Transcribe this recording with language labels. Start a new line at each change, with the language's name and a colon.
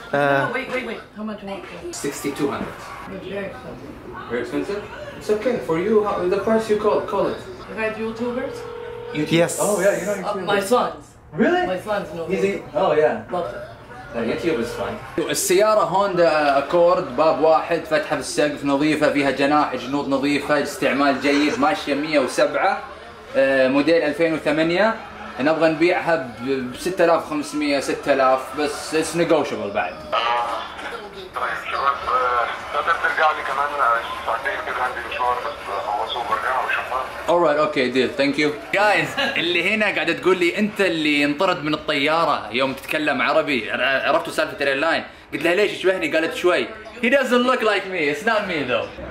English: No, wait. How much you want? 6,200. It's very expensive. Very expensive? It's okay for you. The price you call it. You guys YouTubers? Yes. Oh yeah, you know YouTube. My sons. Really? My sons know. Oh yeah. Love it. اليوتيوب is fine.
Arabic: السيارة هوندا أكورد باب واحد، فتحة في السقف نظيفة، فيها جناح جنوط نظيفة، استعمال جيد، ماشية 107، موديل 2008. نبغى نبيعها ب 6500 6000 بس
English: it's negotiable
Arabic: بعد. طيب شباب تقدر ترجع لي كمان ساعتين كده عندي مشوار بس اخلصه وبرجع واشوفها.
English: Alright, okay, deal, thank you.
Arabic: Guys, اللي هنا قاعدة تقول لي أنت اللي انطرد من الطيارة يوم تتكلم عربي، عرفتوا سالفة الايرلاين؟ قلت لها ليش يشبهني؟ قالت شوي.
English: He doesn't look like me, it's not me though.